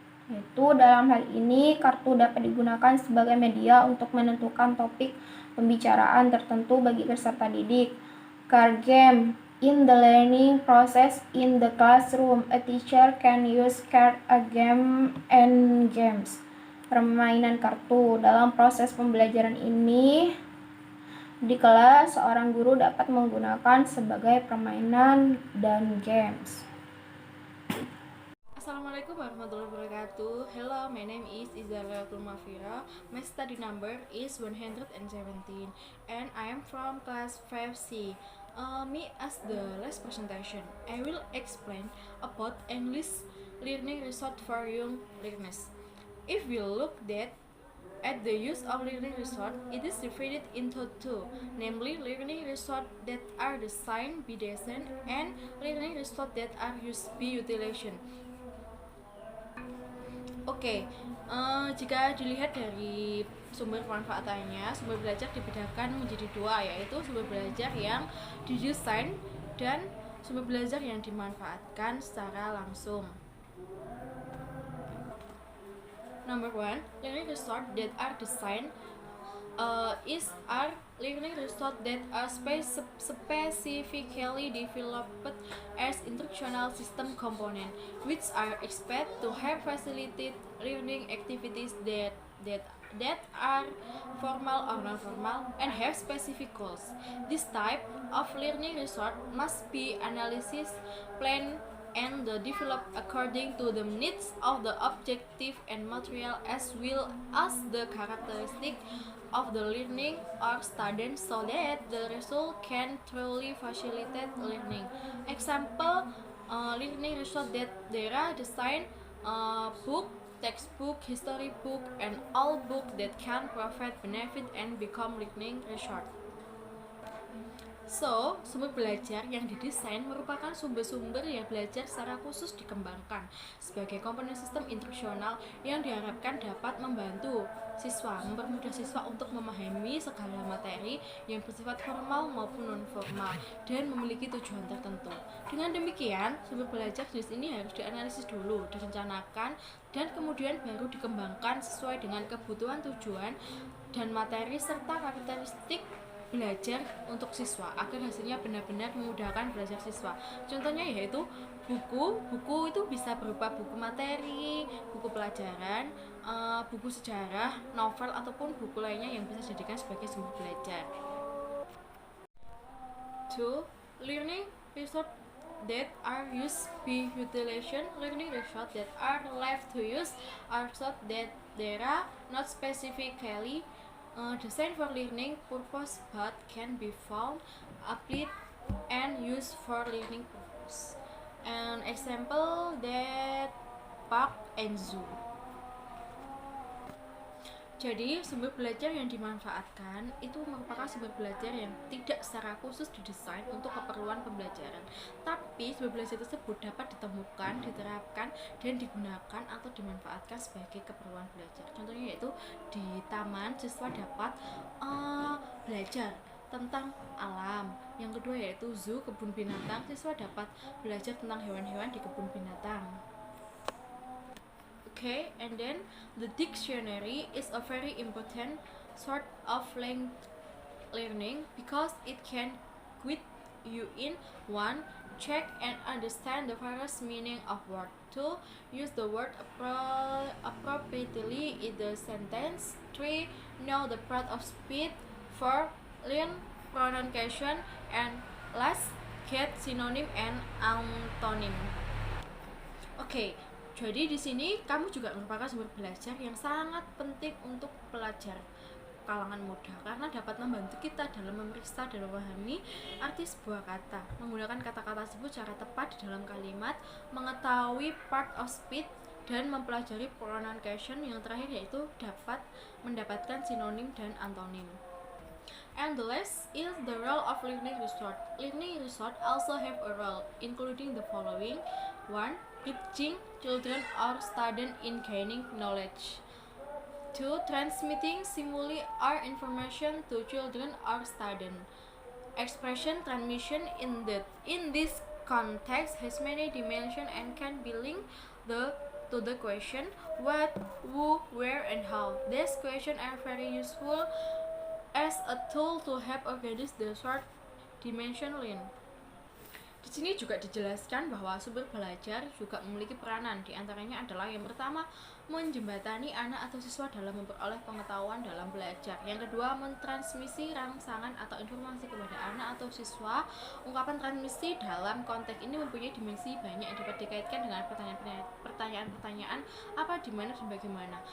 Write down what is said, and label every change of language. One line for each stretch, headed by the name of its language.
Indonesian: Yaitu dalam hal ini, kartu dapat digunakan sebagai media untuk menentukan topik pembicaraan tertentu bagi peserta didik.
English: Card game. In the learning process in the classroom, a teacher can use card a game and games.
Indonesian: Permainan kartu. Dalam proses pembelajaran ini di kelas, seorang guru dapat menggunakan sebagai permainan dan games.
Arabic: Assalamualaikum warahmatullahi wabarakatuh.
English: Hello, my name is Izara Mafira. My study number is 117 and I am from class 5C. Me as the last presentation, I will explain about English learning resource for young learners. If we look at the use of learning resource, it is divided into two, namely learning resource that are designed by design and learning resource that are used by utilization.
Indonesian: Oke, jika dilihat dari sumber pemanfaatannya, sumber belajar dibedakan menjadi dua, yaitu sumber belajar yang didesain dan sumber belajar yang dimanfaatkan secara langsung.
English: Number 1, learning resource that are designed are learning resource that are specifically developed as instructional system component, which are expected to have facilitate learning activities that are formal or non-formal and have specific goals. This type of learning resource must be analysis, planned, and developed according to the needs of the objective and material as well as the characteristic of the learning or student, so that the result can truly facilitate learning. Example, learning resource that they are designed book, textbook, history book, and all book that can provide benefit and become learning resource.
Indonesian: So, sumber belajar yang didesain merupakan sumber-sumber yang belajar secara khusus dikembangkan sebagai komponen sistem instruksional yang diharapkan dapat membantu siswa, mempermudah siswa untuk memahami segala materi yang bersifat formal maupun non-formal dan memiliki tujuan tertentu. Dengan demikian, sumber belajar jenis ini harus dianalisis dulu, direncanakan, dan kemudian baru dikembangkan sesuai dengan kebutuhan tujuan dan materi serta karakteristik belajar untuk siswa agar hasilnya benar-benar memudahkan belajar siswa. Contohnya yaitu buku itu bisa berupa buku materi, buku pelajaran, buku sejarah, novel ataupun buku lainnya yang bisa dijadikan sebagai sumber belajar.
English: 2. Learning resource that are used by utilization. Learning resource that are left to use are resource that they are not specifically designed for learning purpose but can be found, applied, and used for learning purpose. An example that park and zoo.
Indonesian: Jadi, sumber belajar yang dimanfaatkan itu merupakan sumber belajar yang tidak secara khusus didesain untuk keperluan pembelajaran. Tapi, sumber belajar tersebut dapat ditemukan, diterapkan, dan digunakan atau dimanfaatkan sebagai keperluan belajar. Contohnya yaitu di taman, siswa dapat belajar tentang alam. Yang kedua yaitu zoo, kebun binatang, siswa dapat belajar tentang hewan-hewan di kebun binatang.
English: Okay, and then the dictionary is a very important sort of learning because it can guide you in 1. Check and understand the various meaning of word. 2. Use the word appropriately in the sentence. 3. Know the part of speech. 4. Learn pronunciation, and last, get synonym and antonym.
Indonesian: Okay. Jadi di sini kamu juga merupakan sumber belajar yang sangat penting untuk pelajar. kalangan muda karena dapat membantu kita dalam memeriksa dan memahami arti sebuah kata, menggunakan kata-kata tersebut secara tepat di dalam kalimat, mengetahui part of speech, dan mempelajari pronunciation. Yang terakhir yaitu dapat mendapatkan sinonim dan antonim.
English: And the last is the role of learning resource. Learning resource also have a role, including the following: 1. Teaching children or students in gaining knowledge. 2. Transmitting stimuli or information to children or students. Expression transmission in this context has many dimensions and can be linked to the question what, who, where, and how. These questions are very useful as a tool to help organize the short dimension link.
Indonesian: Di sini juga dijelaskan bahwa sumber belajar juga memiliki peranan. Di antaranya adalah yang pertama, menjembatani anak atau siswa dalam memperoleh pengetahuan dalam belajar. Yang kedua, mentransmisi rangsangan atau informasi kepada anak atau siswa. Ungkapan transmisi dalam konteks ini mempunyai dimensi banyak yang dapat dikaitkan dengan pertanyaan-pertanyaan apa, di mana, dan bagaimana.